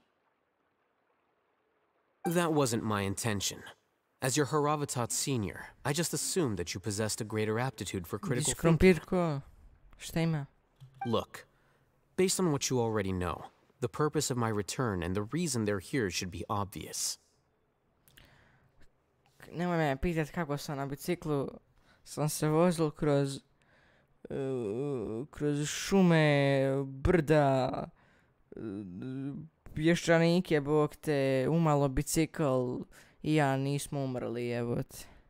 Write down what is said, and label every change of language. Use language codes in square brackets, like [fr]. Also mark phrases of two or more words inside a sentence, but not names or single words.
[en] That wasn't my intention. As your Haravatat senior, I just assumed that you possessed a greater aptitude for critical thinking. Look, based on what you already know, the purpose of my return and the reason they're here should be obvious. [hr] Nemoj me pitat kako sam na biciklu, sam se vozil kroz šume, brda, pješčanike, bog te, umalo bicikl i ja nismo umrli, evo te.